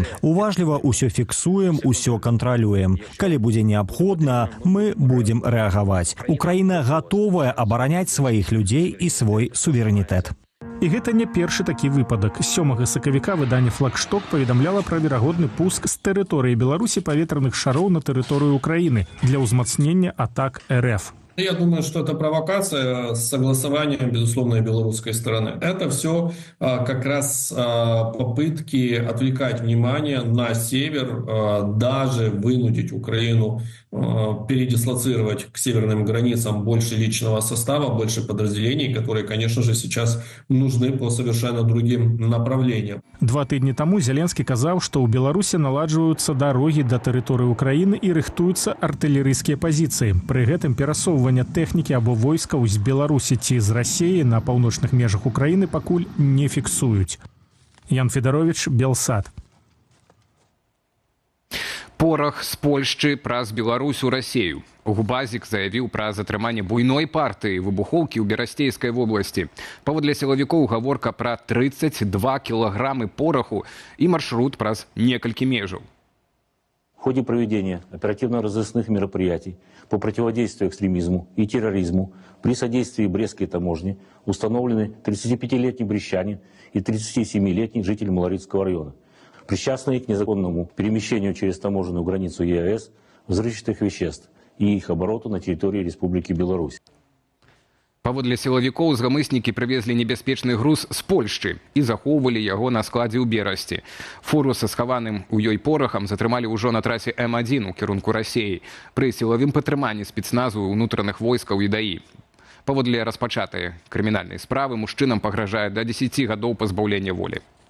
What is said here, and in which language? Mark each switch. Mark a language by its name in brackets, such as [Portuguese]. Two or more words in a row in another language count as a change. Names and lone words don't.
[Belarusian] Уважліва ўсё фіксуем, усё кантралюем. Калі будзе неабходна, мы будзем рэагаваць. Украіна гатовая абараняць сваіх людзей і свой суверэнітэт. І гэта не першы такі выпадак. 7 сакавіка выданне «Флагшток» паведамляла пра верагодны пуск з тэрыторыі Беларусі паветраных шароў на тэрыторыю Украіны для ўзмацнення атак РФ. [Russian] Я думаю, что это провокация с согласованием, безусловно, и белорусской стороны. Это все как раз попытки отвлекать внимание на север, даже вынудить Украину передислоцировать к северным границам больше личного состава, больше подразделений, которые, конечно же, сейчас нужны по совершенно другим направлениям. [Belarusian] 2 тыдні таму Зеленскі казаў, што ў Беларусі наладжваюцца дарогі да тэрыторыі Украіны і рыхтуюцца артылерыйскія пазіцыі. Пры гэтым перасоўвання тэхнікі або войскаў з Беларусі ці з Расіі на паўночных межах Украіны пакуль не фіксуюць. Ян Федарович, Белсад. Порах з Польшчы праз Беларусь у Расею. Губазік заявіў пра затрыманне буйной партыі выбухоўкі ў Берасцейскай вобласці. Паводле сілавікоў гаворка пра 32 кілаграмы пораху і маршрут праз некалькі межаў. [Russian] В ходе проведения оперативно-розыскных мероприятий по противодействию экстремизму и терроризму при содействии Брестской таможни установлены 35-летний брестчанин и 37-летний житель Малорицкого района, причастные к незаконному перемещению через таможенную границу ЕАЭС взрывчатых веществ и их обороту на территории Республики Беларусь. [Belarusian] Паводле сілавікоў, зламыснікі прывезлі небяспечны груз з Польшчы і захоўвалі яго на складзе ў Берасці. Фуру са схаваным у ёй порахам затрымалі ўжо на трасе М1 у кірунку Расіі пры сілавым патрыманні спецназу ўнутраных войскаў і ДАІ. Паводле распачатай крымінальнай справы мужчынам пагражае да 10 гадоў пазбаўлення волі.